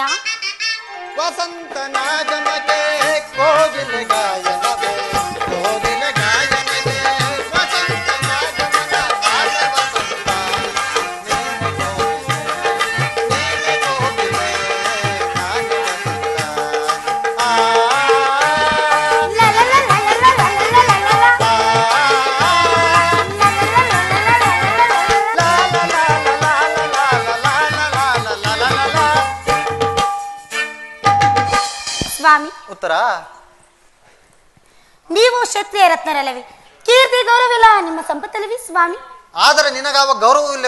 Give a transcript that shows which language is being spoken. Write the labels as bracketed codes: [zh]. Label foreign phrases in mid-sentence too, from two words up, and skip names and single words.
[kn] ವಸಂತ ನಾಗಮಗೆ ಕೋಗಿಲೆ ಗಾಯನವೇ, ಕೋಗಿಲೆ ಗಾಯನಗೆ ವಸಂತ ನಾಗಮನ ನಾನೇ ವಸಂತ, ನೀನೆ ಕೋಗಿಲೆ ನಾನೇ ವಸಂತ. ಆ ಲ ಲ ಲ ಲ ಲ ಲ ಲ ಲ ಲ ಲ ಲ. ಆ ಲ ಲ ಲ ಲ ಲ ಲ ಲ ಲ ಲ. ಲಾ ಲಾ ಲಾ ಲಾ ಲಾ ಲಾ ಲಾ ಲಾ ಲಾ ಲಾ ಲಾ ಲಾ. ಸ್ವಾಮಿ, ಉತ್ತರ ನೀವು ಕ್ಷತ್ರಿಯ ರತ್ನರಲ್ಲವೇ? ಕೀರ್ತಿ ಗೌರವಿಲ್ಲ ನಿಮ್ಮ ಸಂಪತ್ತಲ್ಲವೇ ಸ್ವಾಮಿ? ಆದರೆ ನಿನಗಾವ ಗೌರವವಿಲ್ಲ.